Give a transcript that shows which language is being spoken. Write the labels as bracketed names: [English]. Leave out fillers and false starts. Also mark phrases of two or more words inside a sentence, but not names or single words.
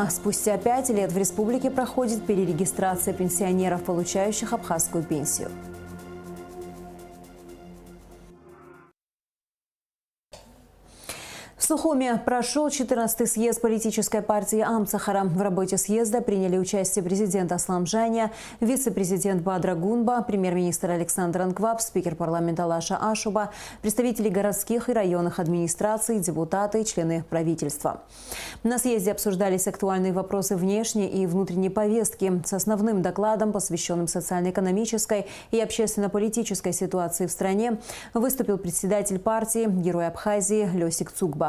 [Russian] Спустя 5 лет в республике проходит перерегистрация пенсионеров, получающих абхазскую пенсию. В Сухуме прошел 14-й съезд политической партии Амцахара. В работе съезда приняли участие президент Аслан Джаня, вице-президент Бадра Гунба, премьер-министр Александр Анкваб, спикер парламента Лаша Ашуба, представители городских и районных администраций, депутаты и члены правительства. На съезде обсуждались актуальные вопросы внешней и внутренней повестки. С основным докладом, посвященным социально-экономической и общественно-политической ситуации в стране, выступил председатель партии, герой Абхазии Лёсик Цугба.